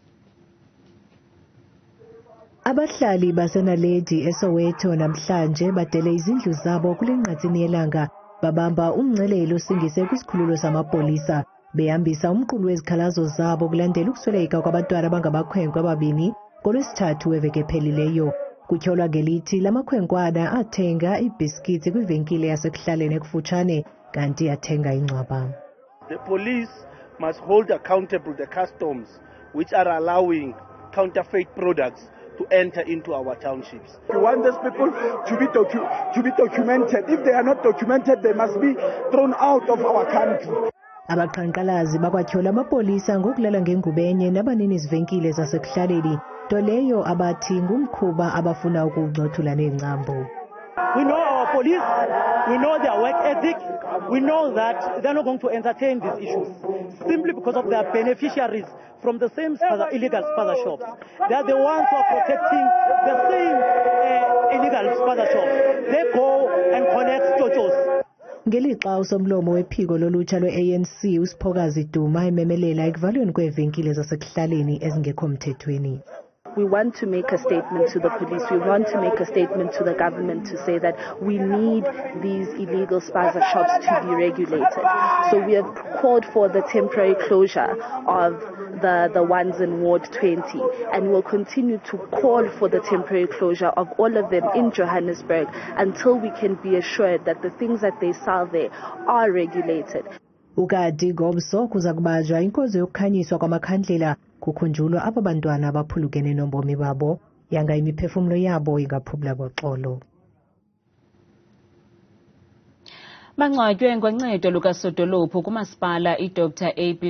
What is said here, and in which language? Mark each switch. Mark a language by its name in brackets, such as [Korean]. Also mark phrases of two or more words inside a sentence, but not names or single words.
[Xhosa] Abahlali baseNaledi eSoweto namhlanje badele izindlu zabo kule nqatsini yelanga babamba umngcelelo osingise kwisikhululo samapolisa behambisa umqulu wezikhalazo zabo kulandela ukusweleka kwabantwana abangamakhwenkwe ababini ngolwesithathu weveki ephelileyo. Kutyholwa ngelithi lamakhwenkwana athenga iibhiskits kwivenkile yasekuhlaleni ekufutshane kanti athenga ingcwaba. [English] The police must hold accountable the customs which are allowing counterfeit products to enter into our townships. We want these people to be documented. If they are not documented, they must be thrown out of our country. [Xhosa] Abaqhankqalazi bakwatyhola amapolisa ngokulala ngengubo enye nabanini zivenkile zasekuhlaleni, nto leyo abathi ngumkhuba abafuna ukugxothula neengcambu. [English] We know our police, we know their work ethic, we know that they're not going to entertain these issues simply because of their beneficiaries from the same illegal spaza shops. They are the ones who are protecting the same illegal spaza shops. They go and collect chochos. [Xhosa] Ngelixa usomlomo wephiko lolutsha lwe-ANC uSiphokazi Duma ememelela ekuvalweni kweevenkile zasekuhlaleni ezingekho mthethweni. [English] We want to make a statement to the police. We want to make a statement to the government to say that we need these illegal spaza shops to be regulated. So we have called for the temporary closure of the ones in Ward 20, and we'll continue to call for the temporary closure of all of them in Johannesburg until we can be assured that the things that they sell there are regulated. [Xhosa] Ukadi ngomso kuza kubajwa inkonzo yokukhanyiswa kwamakhandlela kukhunjulwa aba bantwana abaphulukene nombomi babo yanga imiphefumlo yabo ingaphumla ngoxolo. Bangcwatywe ngoncedo lukasodolophu kumasipala iDr A.B.